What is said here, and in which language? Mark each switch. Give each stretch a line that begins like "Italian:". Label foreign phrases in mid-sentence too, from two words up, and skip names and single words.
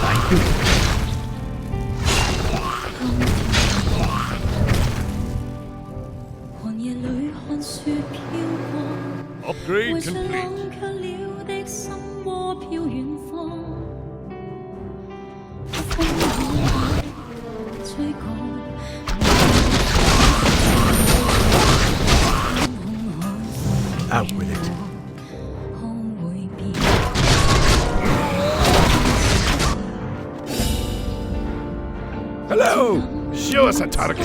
Cantonese: 寒夜里看雪飘過，
English: Upgrade
Cantonese: 為着
English: complete.
Cantonese: 冷卻了的心窩飄遠方。風雨吹過。
English: Out with it. Hello! Show us a target.